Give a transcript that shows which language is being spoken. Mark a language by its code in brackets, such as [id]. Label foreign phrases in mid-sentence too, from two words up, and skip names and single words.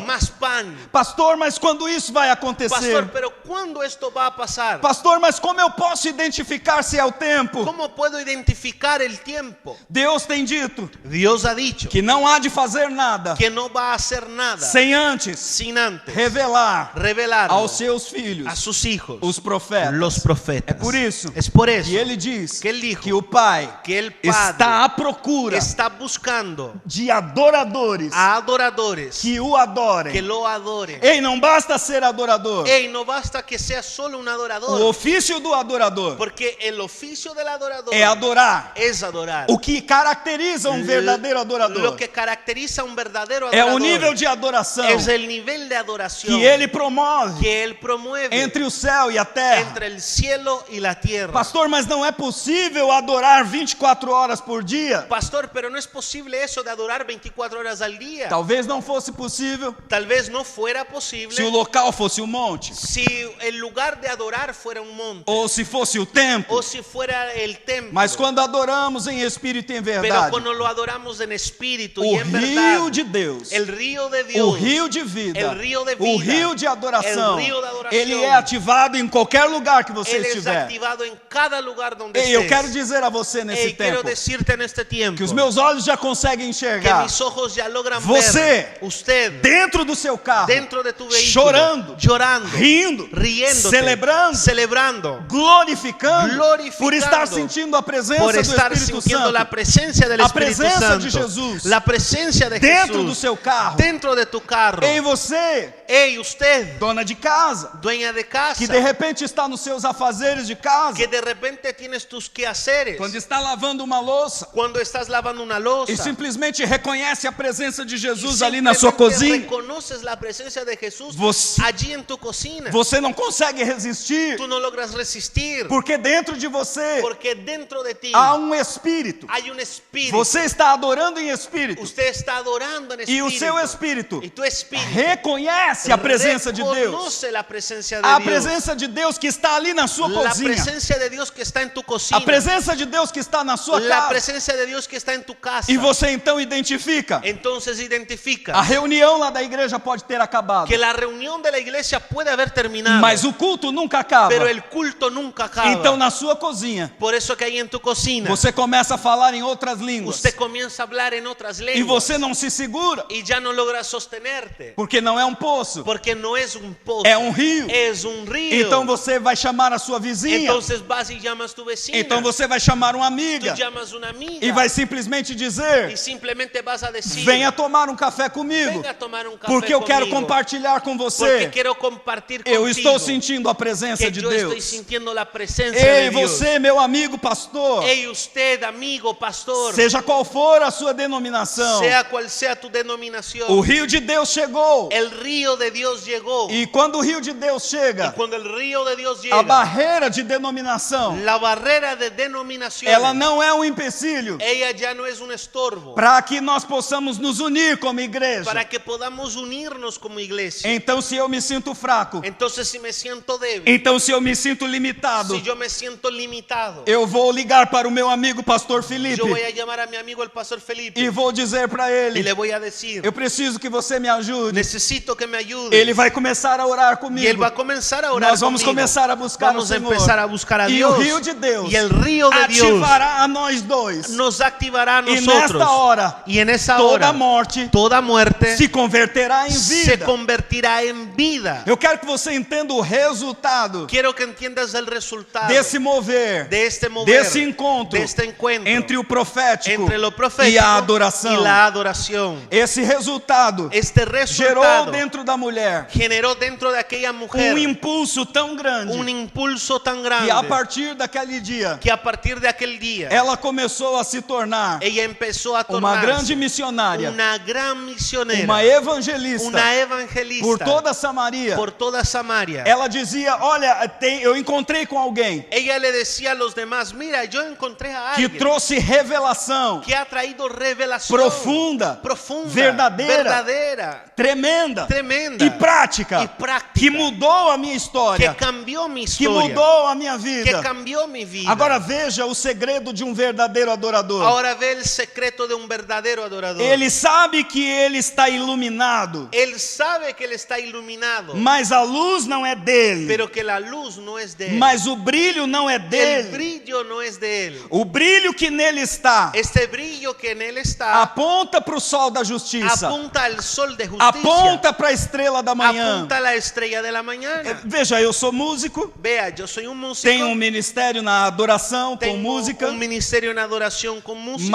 [es] más pan. [pt] Pastor, mas quando isso vai acontecer? [es] Pastor, pero ¿cuándo esto va a pasar? [pt] Pastor, mas como eu posso identificar se é o tempo? [es] ¿Cómo puedo identificar el tiempo? [pt] Deus tem dito [es] Dios ha dicho [pt] que não há de fazer nada [es] que no va a hacer nada [pt] sem antes [es] sin antes [pt] revelar [es] revelar [pt] aos seus filhos [es] a sus hijos, [pt] os profetas. [es] los profetas. [pt] É por isso [es] Es por eso [pt] que ele diz [es] que ele dijo [pt] que o Pai [es] que el [pt] está [es] Padre [pt] à procura [es] está buscando [pt] de adoradores [es] a adoradores [pt] que o adorem. [es] que lo adoren. [pt] Ei, não basta ser adorador. [es] Hey, no basta que sea solo un adorador, [pt] O ofício do adorador [es] porque el oficio del adorador [pt] é adorar. [es] es adorar. [pt] O que caracteriza um verdadeiro [es] Lo [pt] adorador [es] que caracteriza a un verdadero [pt] é [es] adorador [pt] o nível de adoração [es] es el nivel de adoración [pt] que ele promove [es] que él promueve [pt] entre o céu e a terra. [es] entre el cielo y la tierra. [pt] Pastor, mas não é possível adorar 24 horas por dia? [es] Pastor, pero no es posible eso de adorar 24 horas al día. [pt] Talvez não fosse possível [es] Tal vez no fuera [pt] se o [es] posible [pt] local fosse um monte, [es] si el lugar de adorar fuera un monte [pt] ou se fosse o templo. [es] o si fuera el templo. [pt] Mas quando adoramos em espírito e em [es] Pero [pt] verdade, [es] cuando lo adoramos en espíritu [pt] o [es] y en [pt] rio [es] verdad, [pt] de Deus, [es] el río de [pt] o [es] Dios, [pt] rio de vida, [es] el río de [pt] o [es] vida, [pt] rio de adoração, [es] el río de adoración, [pt] ele é ativado em qualquer lugar que você [es] Él es [pt] estiver. [es] activado en cada lugar donde [pt] Ei, eu [es] estés. [pt] quero dizer a você nesse [es] Hey, quiero [pt] tempo [es] decirte en este tiempo [pt] que os meus olhos já conseguem [es] que [pt] enxergar [es] mis ojos ya logran [pt] Você, [es] ver usted [pt] dentro do seu carro, [es] dentro de tu vehículo, [pt] chorando, [es] llorando, [pt] rindo, [es] riéndote, [pt] celebrando, [es] celebrando, [pt] glorificando, [es] glorificando, [pt] por estar sentindo a presença [es] por [pt] do [es] estar [pt] Espírito [es] sintiendo [pt] Santo [es] la presencia del [pt] A [es] Espíritu [pt] presença [es] Santo, [pt] de Jesus [es] la presencia de [pt] dentro [es] Jesús [pt] do seu carro. [es] dentro de tu carro. [pt] Ei, você, [es] Hey, usted, [pt] dona de casa, [es] dueña de casa, [pt] que de repente está nos seus afazeres de casa, [es] que de repente tienes tus quehaceres, [pt] quando está lavando uma louça [es] cuando estás lavando una loza, [pt] e simplesmente reconhece a presença de [es] y [pt] Jesus ali na sua [es] simplemente [pt] cozinha, [es] reconoces la presencia de Jesús [pt] Você- [es] allí en tu cocina. [pt] você não consegue resistir, [es] Tú no logras resistir [pt] porque dentro de você [es] porque dentro de ti [pt] há um espírito. [es] hay un espíritu. [pt] Você está adorando em espírito. [es] Usted está adorando en [pt] E o seu espírito [es] y tu espíritu [pt] reconhece a presença de Deus. [es] reconoce la presencia de [pt] A [es] Dios. [pt] presença de Deus que está ali na sua [es] La [pt] cozinha. [es] presencia de Dios que está en tu [pt] A [es] cocina. [pt] presença de Deus que está na sua [es] La [pt] casa. [es] presencia de Dios que está en tu casa. [pt] E você então identifica. [es] Entonces identifica [pt] A reunião lá da igreja pode ter acabado, [es] que la reunión de la iglesia puede haber terminado, [pt] mas o culto nunca acaba. [es] pero el culto nunca acaba. [pt] Então na sua cozinha, [es] Por eso que ahí en tu cocina [pt] você começa a falar em outras línguas. [es] usted comienza a hablar en otras [pt] E [es] lenguas [pt] você não se segura, [es] y ya no logra sostenerte, [pt] porque não é um poço, [es] porque no es un pozo, [pt] é um rio. [es] es un río. [pt] Então você vai chamar a sua vizinha. [es] Entonces vas y llamas tu vecina, [pt] Então você vai chamar uma [es] tú [pt] amiga [es] llamas una amiga [pt] e vai simplesmente dizer: [es] y simplemente vas a decir, [pt] venha tomar um café comigo, [es] venga a tomar un café [pt] porque eu quero [es] conmigo, [pt] compartilhar com [es] porque [pt] você. [es] quiero compartir [pt] Eu [es] contigo [pt] estou sentindo a presença [es] que [pt] de [es] yo estoy [pt] Deus. [es] sintiendo la presencia [pt] Ei, [es] de Dios. [pt] você, meu amigo pastor, [es] Hey, usted, amigo, pastor, [pt] seja qual for a sua denominação, [es] sea cual sea tu denominación, [pt] o rio de Deus chegou. [es] el río de Dios llegó. [pt] E quando o rio de Deus [es] Y [pt] chega, [es] cuando el río de Dios [pt] a [es] llega, [pt] barreira de denominação, [es] la barrera de denominación, [pt] ela não é um empecilho [es] ella ya no es un estorbo [pt] para que nós possamos nos unir como igreja. [es] para que podamos unirnos como iglesia. [pt] Então, se eu me sinto fraco, [es] Entonces, si me siento débil, [pt] então se eu me sinto limitado, [es] si yo me siento limitado, [pt] eu vou ligar para o meu amigo pastor Felipe [es] yo voy a llamar a mi amigo el pastor Felipe [pt] e vou dizer para [es] y [pt] ele: [es] le voy a decir, [pt] eu preciso que você me ajude. [es] necesito que me ayude. [pt] Ele vai começar a orar [es] Y él [pt] comigo. [es] va a comenzar a orar [pt] Nós vamos [es] conmigo. [pt] começar a buscar [es] Vamos [pt] o [es] a [pt] Senhor. [es] empezar a buscar a [pt] E [es] Dios. [pt] o rio de Deus [es] Y el río de Dios [pt] ativará a nós dois. [es] nos activará a [pt] E [es] nosotros. [pt] nesta hora, [es] Y en esa [pt] toda [es] hora, [pt] morte [es] toda muerte [pt] se converterá em [es] se [pt] vida. [es] convertirá en vida. [pt] Eu quero que você entenda o resultado [es] Quiero que entiendas el resultado [pt] desse mover, [es] de este mover, [pt] desse encontro [es] de este encuentro [pt] entre o profético [es] entre lo profético [pt] e a adoração. [es] y la adoración. [pt] Esse resultado [es] Este [pt] gerou [es] resultado [pt] dentro da mulher [es] generó dentro de aquella mujer [pt] impulso tão grande [es] un impulso tan grande [pt] que a partir daquele dia [es] que a partir de aquel día [pt] ela começou a se tornar [es] ella empezó a [pt] uma [es] tornarse [pt] grande missionária, [es] una gran misionera, [pt] uma evangelista [es] una evangelista [pt] por toda Samaria. [es] por toda Samaria. [pt] Ela dizia: olha, eu encontrei com alguém [es] Ella le decía a los demás, mira, yo encontré a [pt] que [es] alguien [pt] trouxe revelação [es] que ha traído revelación [pt] profunda, [es] profunda, [pt] verdadeira, [es] verdadera, [pt] tremenda [es] tremenda [pt] e prática, [es] y práctica, [pt] que mudou a minha [es] que [pt] história, [es] cambió mi [pt] que [es] historia, [pt] mudou a minha [es] que [pt] vida. [es] cambió mi vida. [pt] Agora veja o segredo de um verdadeiro adorador. [es] Ahora ve el secreto de un verdadero adorador. [pt] Ele sabe que ele está iluminado, [es] Él sabe que él está iluminado, [pt] mas a luz não é dele, [es] pero que la luz no es de él. [pt] mas o brilho não é [es] El [pt] dele. [es] brillo no es de él. [pt] O brilho que nele está [es] Este brillo que en él está [pt] aponta para o sol da justiça, [es] apunta al sol de justicia, [pt] aponta para a estrela da manhã. [es] apunta a la estrella de la mañana. [pt] Veja, eu sou músico, [es] Vea, yo soy un músico, [pt] tenho um ministério na adoração com [es] tengo [pt] música, [es] un ministerio en adoración con música,